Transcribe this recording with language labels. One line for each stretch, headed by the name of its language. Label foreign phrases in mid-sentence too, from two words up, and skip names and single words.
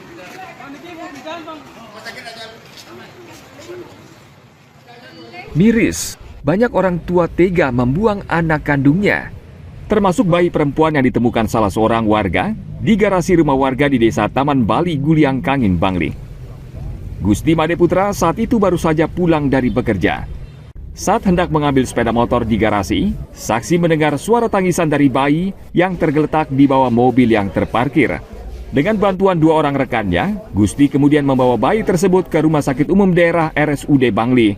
Indonesian: Miris, banyak orang tua tega membuang anak kandungnya. Termasuk bayi perempuan yang ditemukan salah seorang warga di garasi rumah warga di Desa Taman Bali, Guliang Kangin, Bangli. Gusti Made Putra saat itu baru saja pulang dari bekerja. Saat hendak mengambil sepeda motor di garasi, saksi mendengar suara tangisan dari bayi yang tergeletak di bawah mobil yang terparkir. Dengan bantuan 2 orang rekannya, Gusti kemudian membawa bayi tersebut ke Rumah Sakit Umum Daerah RSUD Bangli.